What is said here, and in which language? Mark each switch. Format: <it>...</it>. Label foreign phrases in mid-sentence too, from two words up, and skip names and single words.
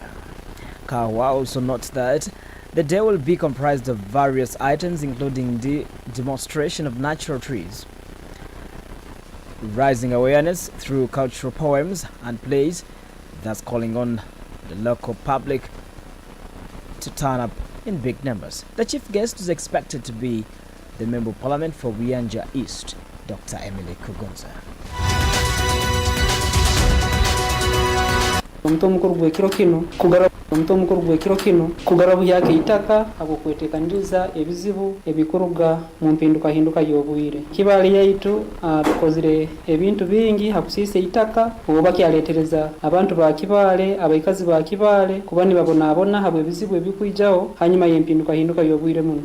<en>Kahwa also notes that the day will be comprised of various items including the demonstration of natural trees, raising awareness through cultural poems and plays, thus calling on the local public to turn up in big numbers. The chief guest is expected to be the Member of Parliament for Wiyanja East, Dr. Emily Kugonza.</en> <ttj>Omuntu omukuru gwekiro kino omuntu omukuru gw'ekiro kino kugarabuhyako eitaka habw'okweteekaniriza ebizibu ebikuruga mu mpindukahinduka y'obwire. Kibaale yaitu tukozire ebintu bingi hakusiisa eitaka oba kyaleetereza abantu ba Kibaale, abaikazi ba Kibaale kuba nibabonaabona habwa ebizibu ebikwijaho hanyuma y'empindukahinduka y'obwire muno.</ttj>